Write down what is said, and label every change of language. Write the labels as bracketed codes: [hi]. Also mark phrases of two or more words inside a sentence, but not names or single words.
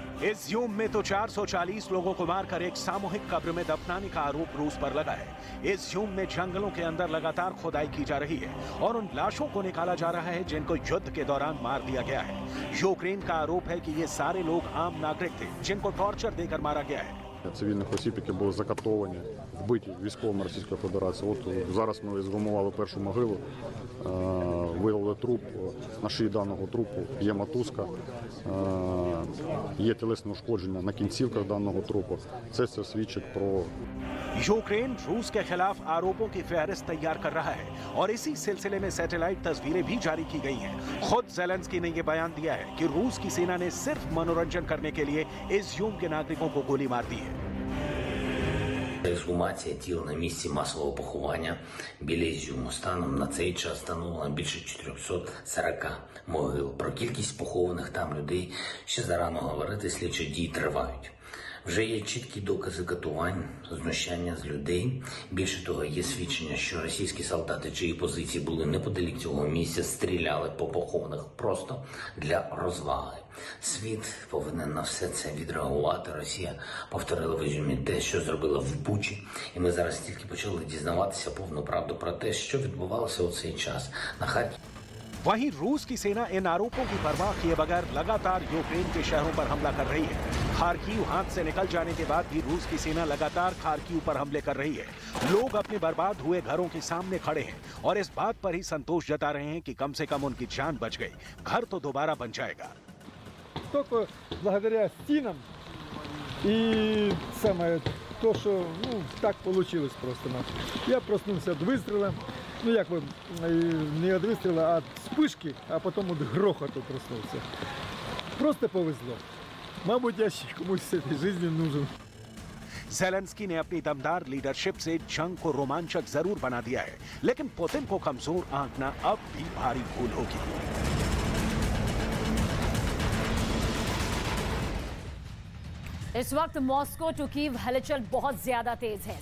[hi] इस युद्ध में तो 440 लोगों को मारकर एक सामूहिक कब्र में दफनाने का आरोप रूस पर लगा है। इस युद्ध में जंगलों के अंदर लगातार खुदाई की जा रही है और उन लाशों को निकाला जा रहा है जिनको युद्ध के दौरान मार दिया गया है। यूक्रेन का आरोप है कि ये सारे लोग आम नागरिक थे जिनको टॉर्चर देकर मारा गया है। [uk] Цивільних осіб, які були закатовані, вбиті військовими Російської Федерації. От зараз ми згумували першу могилу, виявили труп. На шиї даного трупу є мотузка, є тілесне ушкодження на кінцівках даного трупу. Це все свідчить про... [hi] यूक्रेन रूस के खिलाफ आरोपों की फहरिस्त तैयार कर रहा है और इसी सिलसिले में सैटेलाइट तस्वीरें भी जारी की गई हैं। खुद जेलेंस्की ने यह बयान दिया है कि रूस की सेना ने सिर्फ मनोरंजन करने के लिए इज़्यूम के नागरिकों को गोली मार दी है। [uk] Ексгумація тіл на місці масового поховання біля Ізюму. Станом на цей час встановлено більше 440 могил. Про кількість похованих там людей ще зарано говорити, слідчі дії тривають. Вже є чіткі докази катувань, знущання з людей. Більше того, є свідчення, що російські солдати, чиї позиції були неподалік цього місця, стріляли по похованих просто для розваги. Світ повинен на все це відреагувати. Росія повторила в Ізюмі те, що зробила в Бучі. І ми зараз тільки почали дізнаватися повну правду про те, що відбувалося у цей час на Харкові. [hi] वहीं रूस की सेना इन आरोपों की परवाह किए बगैर लगातार यूक्रेन के शहरों पर हमला कर रही है। खार्किव हाथ से निकल जाने के बाद भी रूस की सेना लगातार खार्किव पर हमले कर रही है। लोग अपने बर्बाद हुए घरों के सामने खड़े हैं और इस बात पर ही संतोष जता रहे हैं कि कम से कम उनकी जान बच गई, घर तो दोबारा बन जाएगा। [ru] Только благодаря стенам и самое то, что так получилось просто. Я проснулся от выстрела. [uk] Ну, як би, не від вистрілу, а від вспишки, а потім від грохоту проснувся. [ru] Просто повезло. [uk] Мабуть, я ще комусь в цій житті нужен. [hi] ज़ेलेंस्की ने अपनी दमदार लीडरशिप से जंग को रोमांचक जरूर बना दिया है, लेकिन पुतिन को कमजोर आंकना अब भी भारी भूल होगी। इस वक्त मॉस्को टू कीव हलचल बहुत ज्यादा तेज है।